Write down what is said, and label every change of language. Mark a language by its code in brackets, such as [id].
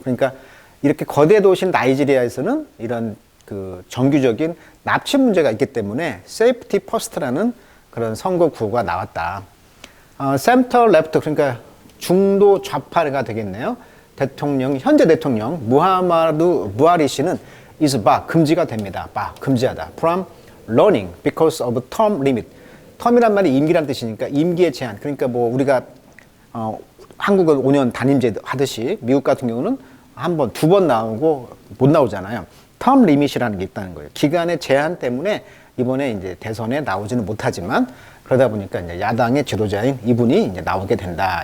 [ko] 그러니까 이렇게 거대 도시인 나이지리아에서는 이런 그 정규적인 납치 문제가 있기 때문에 세이프티 퍼스트라는 그런 선거 구호가 나왔다. 센터 레프트, 그러니까 중도 좌파가 되겠네요. 현재 대통령 무하마두 부하리 씨는 [en] is bar, [ko] 금지가 됩니다. bar, 금지하다. [en] from running because of term limit. [ko] 텀이란 말이 임기란 뜻이니까 임기의 제한. 그러니까 뭐 우리가 한국은 5년 단임제 하듯이 미국 같은 경우는 한 번, 두 번 나오고 못 나오잖아요. 텀 리밋이라는 게 있다는 거예요. 기간의 제한 때문에 이번에 이제 대선에 나오지는 못하지만 그러다 보니까 이제 야당의 지도자인 이분이 이제 나오게 된다.